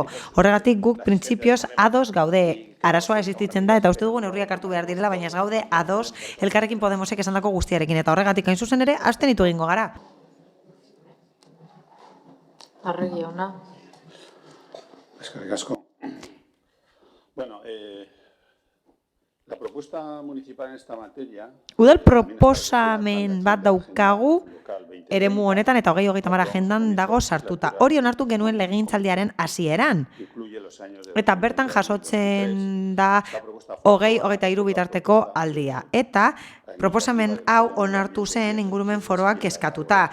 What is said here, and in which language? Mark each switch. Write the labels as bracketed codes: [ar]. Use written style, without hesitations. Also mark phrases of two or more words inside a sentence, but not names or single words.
[eu] Horregatik guk printzipioz ados gaude. Arazoa existitzen da eta uste dugu neurriak hartu behar direla, baina ez gaude ados Elkarrekin Podemosek esandako guztiarekin eta horregatik hain zuzen ere abstenitu egingo gara. Arregi jauna. Eskerrik asko. [es] Bueno, La propuesta municipal en esta materia [eu] Udal proposamen bat daukagu eremu honetan eta 2030 agendan dago sartuta. Hori onartu genuen legegintzaldiaren hasieran. Eta bertan jasotzen da 20-23 bitarteko aldia. Eta proposamen hau onartu zen ingurumen foroak eskatuta.